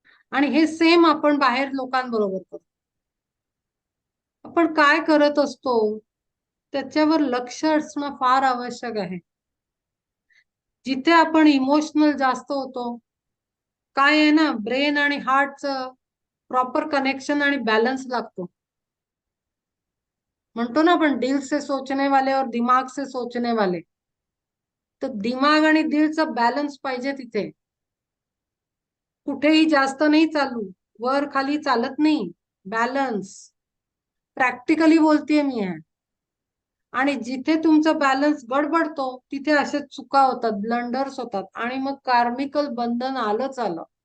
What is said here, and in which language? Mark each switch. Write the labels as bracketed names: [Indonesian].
[Marathi] आणि हे सेम आपण बाहेर लोकांबरोबर करतो. आपण काय करत असतो त्याच्यावर लक्ष असणं फार आवश्यक आहे. जिथे आपण इमोशनल जास्त होतो, काय आहे ना ब्रेन आणि हार्टचं प्रॉपर कनेक्शन आणि बॅलन्स लागतो. म्हणतो ना आपण [Hindi] दिल से सोचने वाले और दिमाग से सोचने वाले. [Marathi] तर दिमाग आणि दिलचा बॅलन्स पाहिजे तिथे. कुठेही जास्त नाही चालू, वर खाली चालत नाही, बॅलन्स. प्रॅक्टिकली बोलतेय मी आहे. आणि जिथे तुमचा बॅलन्स गडबडतो तिथे अशा चुका होतात, ब्लंडर्स होतात, आणि मग कार्मिकल बंधन आलंच आलं.